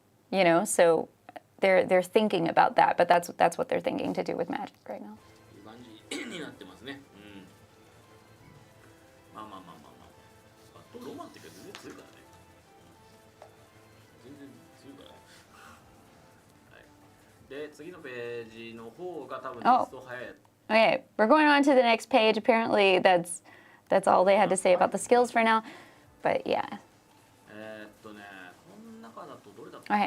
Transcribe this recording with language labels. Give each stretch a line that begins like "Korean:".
English: You know, so they're thinking about that, but that's what they're thinking to do with magic right now.
Japanese: いう感じになってますね。まあ。あとロマンっていうか全然強いからね。全然強いからね。はい。で次のページの方が多分テスト早い。
English: Okay, we're going on to the next page. Apparently, that's all they had to say about the skills for now. But yeah.
Japanese: この中だとどれだったかな。